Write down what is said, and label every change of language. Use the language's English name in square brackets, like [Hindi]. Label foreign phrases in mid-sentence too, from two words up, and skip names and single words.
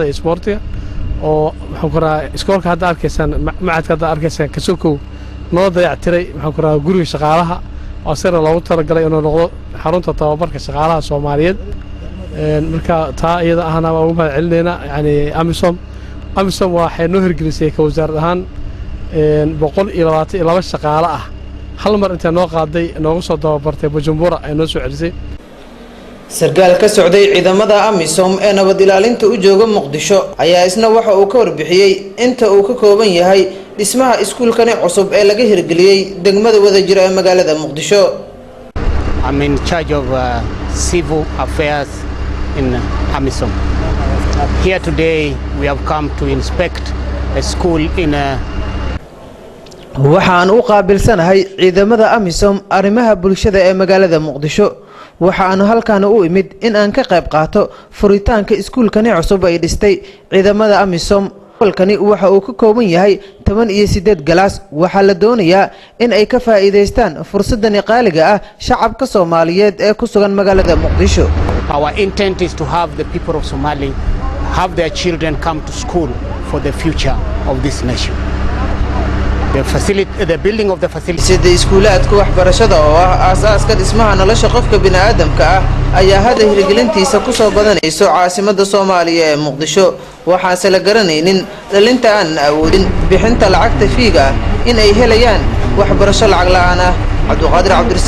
[Somali] iyo isboortiga oo waxaan ku raaa iskoolka hadda arkaysaan macadka hadda arkaysaan ka sokow noo dayactiray waxaan ku raaa guriga shaqaalaha oo asagana loogu talagalay inuu noqdo xarunta tababarka shaqaalaha Soomaaliyeed marka taa iyada ahna waa ugu mahad celinayna yani amisom waxay noo hirgelisay ka wasaarad ahaan 122 shaqaale ah hal mar inta noo qaaday noogu soo tababartay Bujumbura ay noo soo celisay. sarkaal ka socday ciidamada amisom ee nabad ilaalinta u jooga Muqdisho ayaa isna waxa uu ka warbixiyay inta uu ka kooban yahay dhismaha iskuulkan cusub ee laga hirgeliyay degmada wadajir ee magaalada Muqdisho. [English] I'm in charge of civil affairs in amisom. Here today we have come to inspect a school in [Somali] waxaan u qaabilsanahay ciidamada amisom arrimaha bulshada ee magaalada Muqdisho waxaan halkaan u imid in aan ka qayb qaato furitaanka iskuulkan cusub ay dhistay ciidamada amisom. halkani waxa uu ka kooban yahay 18 galaas waxa la doonayaa in ay ka faa'iideystaan fursadan qaaliga ah shacabka Soomaaliyeed ee ku sugan magaalada Muqdisho. [English] Our intent is to have the people of Somali have their children come to school for the future of this nation. The building of the facility [Somali] sida iskuulaadka waxbarashada oo ah aasaaska dhismaha nolosha qofka bini'aadamka ah ayaa hada hirgelintiisa ku soo badanayso caasimadda Soomaaliya ee Muqdisho waxaase la garanaynin dhalinta aan awoodin bixinta lacagta fiiga in ay helayaan waxbarasho lacag la'aan ah.